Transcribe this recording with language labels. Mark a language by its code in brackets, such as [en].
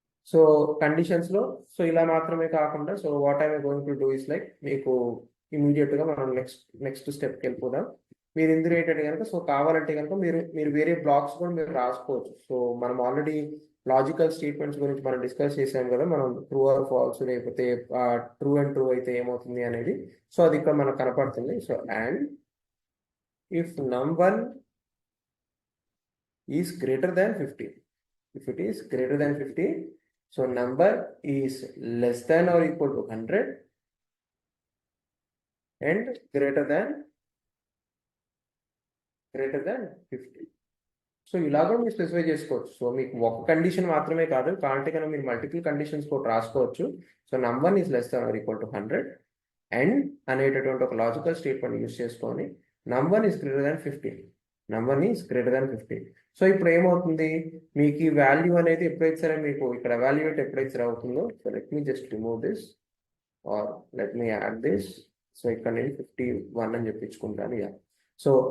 [te] So conditions లో so ఇలా మాత్రమే కాకుండా so [en] what I going to do is like [te] మీకు ఇమీడియట్ గా మనం నెక్స్ట్ స్టెప్కి వెళ్ళిపోదాం. మీరు ఇందులో ఏంటంటే కనుక సో కావాలంటే కనుక మీరు వేరే బ్లాక్స్ కూడా మీరు రాసుకోవచ్చు. సో మనం ఆల్రెడీ లాజికల్ స్టేట్మెంట్స్ గురించి మనం డిస్కస్ చేసాం కదా, మనం ట్రూ ఆర్ ఫాల్స్ లేకపోతే ట్రూ అండ్ ట్రూ అయితే ఏమవుతుంది అనేది. సో అది ఇక్కడ మనకు కనపడుతుంది. [en] So and if num1 is greater than 50, if it is greater than 50 so number is less than or equal to 100 and greater than 50. [te] So ఇలాగో మీరు స్పెసిఫై చేసుకోవచ్చు. సో మీకు ఒక కండిషన్ మాత్రమే కాదు, కావాలంటే కనుక మీరు మల్టిపుల్ కండిషన్స్ కూడా రాసుకోవచ్చు. [en] so num1 is less than or equal to 100 and [te] అనేటటువంటి ఒక [en] logical statement use [te] చేసుకొని [en] num1 is greater than 50, num1 is greater than 50. [te] So ఇప్పుడు ఏమవుతుంది మీకు ఈ వాల్యూ అనేది ఎప్పుడైతే సరే మీకు ఇక్కడ ఎవాల్యుయేట్ ఎప్పుడైతే సరే అవుతుందో so [en] Let me just remove this or let me add this. [te] So ఇక్కడ నేను 51 అని చెప్పించుకుంటాను. Yeah, so